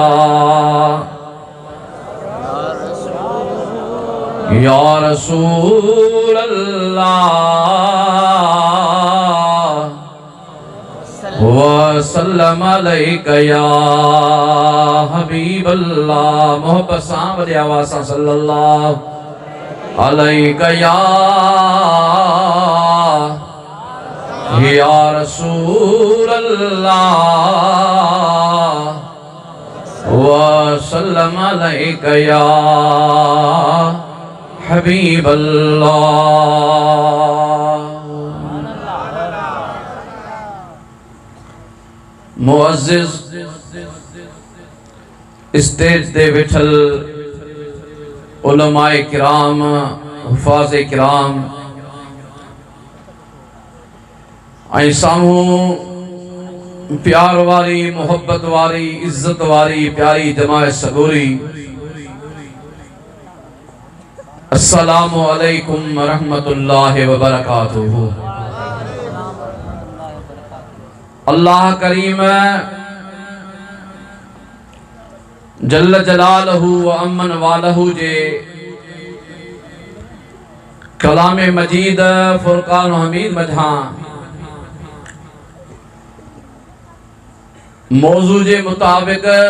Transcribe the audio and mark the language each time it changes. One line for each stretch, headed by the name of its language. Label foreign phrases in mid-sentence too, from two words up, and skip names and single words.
Arabic: يا رسول الله وسلم عليك يا حبيب الله
Sindhi: मोहब्बत सां वॾी आवाज़ सां
Arabic: صلى الله عليك يا رسول الله وسلم عليك يا حبيب الله
Sindhi: मुअज़्ज़िज़ स्टेज दे विठल उलमाए किराम हुफ़ाज़ किराम ऐं साम्हूं प्यार वारी मोहब्बत वारी इज्जत वारी प्यारी जमात सगोरी
Arabic: السلام عليكم ورحمة الله وبركاته
Sindhi: अल्लाह करीम
Arabic: جل جلاله وعم نواله
Sindhi: जे कलाम मजीद फुरकान हमीद मझा मौजू जे मुताबिक